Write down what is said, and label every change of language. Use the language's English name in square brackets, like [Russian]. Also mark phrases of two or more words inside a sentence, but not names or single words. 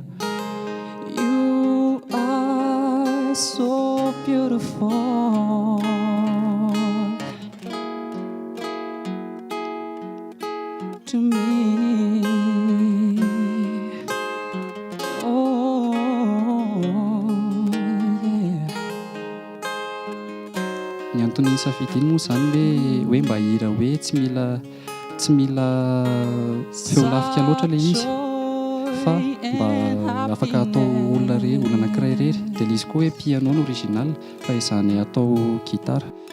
[English] You are so beautiful. To me. Oh, yeah. [Malagasy] Ny antony safidiny moa izany hoe mba hira hoe tsy mila feo lafika loatra ilay izy fa mba afaka atao olona anankiray irery dia ilay izy koa hoe piano no original fa izany atao gitara.